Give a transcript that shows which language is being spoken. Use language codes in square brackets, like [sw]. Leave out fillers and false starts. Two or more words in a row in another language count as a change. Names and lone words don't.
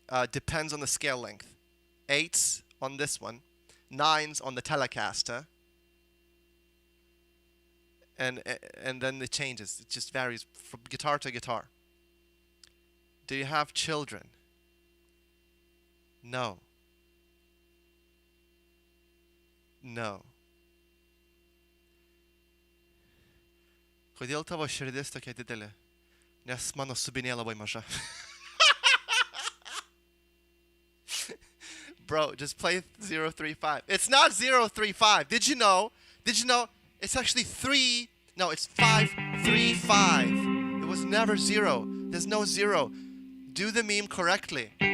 [en] Depends on the scale length. 8s on this one, 9s on the Telecaster, and then it changes. It just varies from guitar to guitar. Do you have children? No. No. [lt] Kodėl tavo širdis tokia didelė? Nes mano subinė labai maža. [en] Bro, just play 035. It's not 035. Did you know? It's actually 3. No, it's 535. It was never 0. There's no 0. Do the meme correctly.